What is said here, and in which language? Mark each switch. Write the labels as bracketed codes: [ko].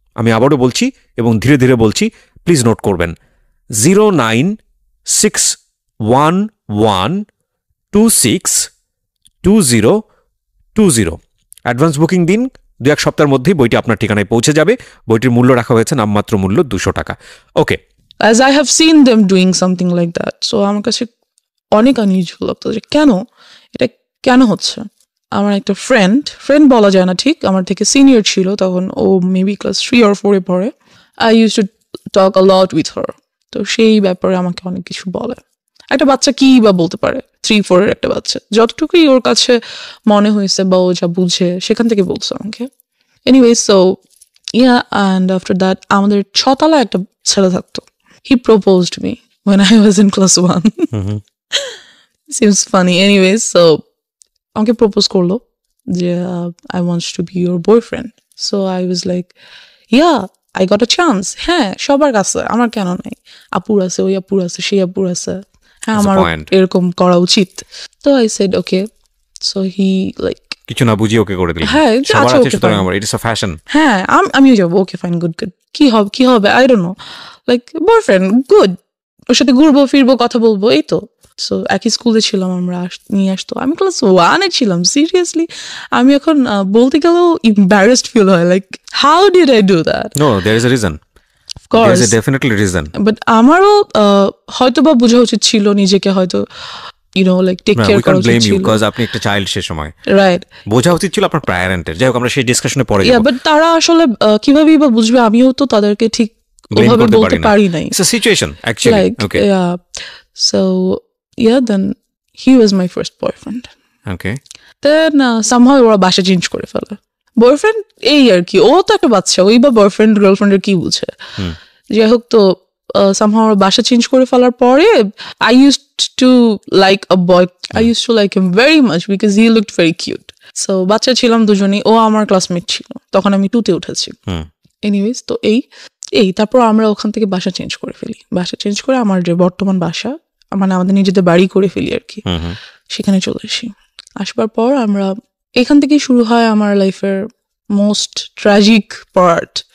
[bn] আমি আবারও বলছি এবং ধীরে ধীরে বলছি, প্লিজ নোট করবেন, 09611262020। অ্যাডভান্স বুকিং দিন, 2-1 সপ্তাহের মধ্যেই বইটি আপনার ঠিকানায় পৌঁছে যাবে। বইটির মূল্য রাখা হয়েছে নামমাত্র মূল্য 200 টাকা। ওকে, [en] as I have seen them doing something like that, so [bn] আমার কাছে অনেক আনইউজুয়াল লাগতো যে এটা কেন হচ্ছে। আমার একটা ফ্রেন্ড বলা যায় না ঠিক, আমার থেকে সিনিয়র ছিল তখন, ও মেবি ক্লাস 3 or 4-এ পড়ে। [en] I use to talk a lot with her. [bn] তো সেই ব্যাপারে আমাকে অনেক কিছু বলে। একটা বাচ্চা কি বা বলতে পারে, 3-4-এর একটা বাচ্চা, যতটুকুই ওর কাছে মনে হয়েছে বা ও যা বুঝে সেখান থেকে বলছে আমাকে। [en] anyway, so yeah, and after that [bn] আমাদের 6 তলায় একটা ছেলে থাকতো। [en] He proposed me when I was in class 1. Seems funny. Anyway, so [bn] আমাকে প্রপোজ করলো, [en] I want to be your boyfriend. So I was like, yeah, I got a chance. [bn] হ্যাঁ সবার কাছে, আমার কেন নাই? আপুর আছে, ওই আপুর আছে, সেই আপুর আছে, হ্যাঁ আমার এরকম করা উচিত। [en] তো I said okay. So he like [bn] কিছু না বুঝিয়ে ওকে করে দিলেন। হ্যাঁ সবার আছে সুতরাং আমার [en] It is a fashion. [bn] হ্যাঁ আমিও যাবো, ওকে ফাইন, গুড কি হবে [en] I don't know, [bn] like boyfriend good, ওর সাথে ঘুরবো ফিরবো কথা বলবো এই তো। সো একই স্কুলে ছিলাম আমরা, নিয়ে আসতো, আমি ক্লাস 1-এ ছিলাম। সিরিয়াসলি আমি এখন বলতে গেলেও এম্বারাসড ফিল হয়, [en] Like how did I do that? No there is a reason, of course there is a definitely reason. [bn] But আমারও হয়তো বা বোঝা উচিত ছিল নিজেকে, হয়তো like take care করা উচিত ছিল। বিকজ আপনি একটা চাইল্ড সে সময়, রাইট, বোঝা উচিত ছিল আপনার প্যারেন্টের। যাই হোক আমরা সেই ডিসকাশনে পরে যাব। বাট তারা আসলে কিভাবে বা বুঝবে? আমিও তো তাদেরকে ঠিক ওভাবে বলতে পারি নাই। [en] It's a situation actually. Okay so then he was my first boyfriend. Okay then somehow [bn] ওরা বাসা চেঞ্জ করে ফেলে। বয়ফ্রেন্ড এই আর কি, ও তো একটা বাচ্চা, ওই বা বয়ফ্রেন্ড গার্লফ্রেন্ডের কি বুঝে। যাই হোক, তো somehow ওরা বাসা চেঞ্জ করে ফেলার পরে [en] I used to like a boy. I used to like him very much because he looked very cute. [bn] So বাচ্চা ছিলাম দুজনেই, ও আমার ক্লাসমেট ছিল, তখন আমি 2-তে উঠেছি। এনিওয়েজ, তো এই তারপর আমরা ওখান থেকে বাসা চেঞ্জ করে ফেলি। বাসা চেঞ্জ করে আমার যে বর্তমান বাসা, মানে আমাদের নিজেদের বাড়ি করে ফেলি আর কি, সেখানে চলে আসি। আসবার পর আমরা এখান থেকেই শুরু হয় আমার লাইফের মোস্ট ট্র্যাজিক পার্ট।